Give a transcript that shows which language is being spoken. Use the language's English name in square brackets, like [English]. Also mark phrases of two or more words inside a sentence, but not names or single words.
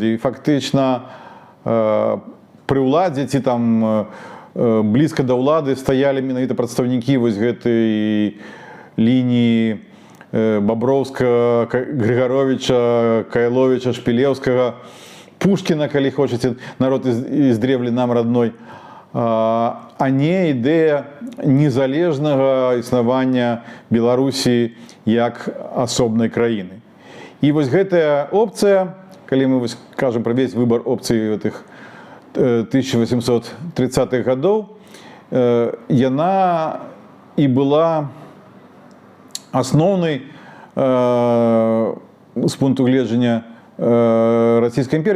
[Belarusian] І фактычна пры ўладзе ці там блізка да ўлады стаялі менавіта прадстаўнікі вось гэтай лініі Баброўскага, Грыгаровіча, Кайловіча, Шпілеўскага, Пушкіна, калі хочаце, [Russian] народ из древлі нам родной, [Belarusian] а не ідэя незалежнага існавання Беларусі як асобнай краіны. І вось гэтая опцыя, калі мы кажам пра весь выбар опцыі гэтых 1830-х гадоў, яна і была асноўнай з пункту гледжання Расійскай імперіі.